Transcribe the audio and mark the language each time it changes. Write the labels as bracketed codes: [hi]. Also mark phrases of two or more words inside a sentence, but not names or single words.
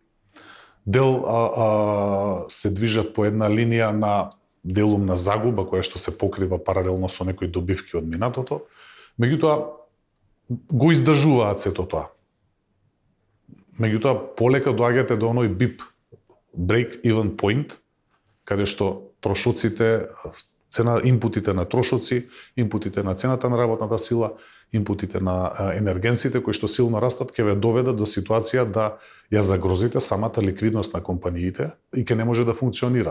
[mk] Дел се движат по една линија на делумна загуба која што се покрива паралелно со некои добивки од минатото. Меѓутоа го издржуваат сето тоа. Меѓутоа полека доаѓате до оној BIP, [en] break-even point, [mk] каде што трошоците, инпутите на трошоци, инпутите на цената на работната сила, инпутите на енергенсите кои што силно растат, ќе ве доведат до ситуација да ја загрозите самата ликвидност на компаниите и ќе не може да функционира.